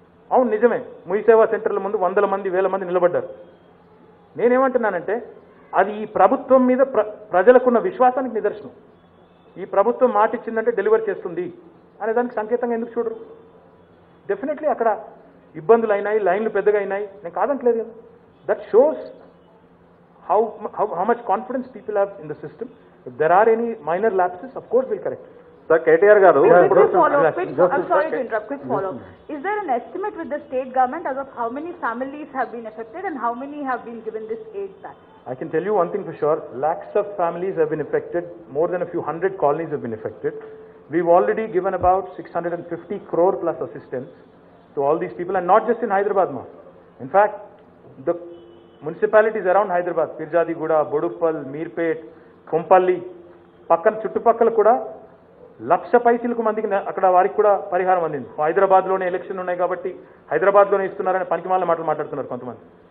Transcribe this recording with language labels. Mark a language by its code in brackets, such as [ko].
[te] అవును నిజమే, మీ సేవా సెంటర్ల ముందు 100 మంది 1000 మంది నిలబడ్డారు. నేనేమంటున్నానంటే అది ఈ ప్రభుత్వం మీద ప్రజలకున్న విశ్వాసానికి నిదర్శనం. ఈ ప్రభుత్వం మాట ఇచ్చిందంటే డెలివర్ చేస్తుంది అనే దానికి సంకేతంగా ఎందుకు చూడరు? డెఫినెట్లీ అక్కడ ఇబ్బందులు అయినాయి, లైన్లు పెద్దగా అయినాయి, నేను కాదంటలేదు కదా. [en] That shows how much confidence people have in the system. If there are any minor lapses, of course we'll correct it. [te] Sir KTR గారు [en] Quick follow-up. I'm sorry to interrupt. Quick follow-up. Is there an estimate with the state government as of how many families have been affected and how many have been given this aid back? I can tell you one thing for sure. Lakhs of families have been affected. More than a few hundred colonies have been affected. We've already given about 650 crore plus assistance to all these people, and not just in Hyderabad, ma. In fact, the municipalities around Hyderabad, [te] Pirjadiguda, Boduppal, Meerpet, Kompalli, పక్కన చుట్టుపక్కల కూడా 1,00,000 పైసలకు మందికి అక్కడ వారికి కూడా పరిహారం అందింది. హైదరాబాద్లోనే ఎలక్షన్ ఉన్నాయి కాబట్టి హైదరాబాద్లోనే ఇస్తున్నారని పనికిమాల మాటలు మాట్లాడుతున్నారు కొంతమంది.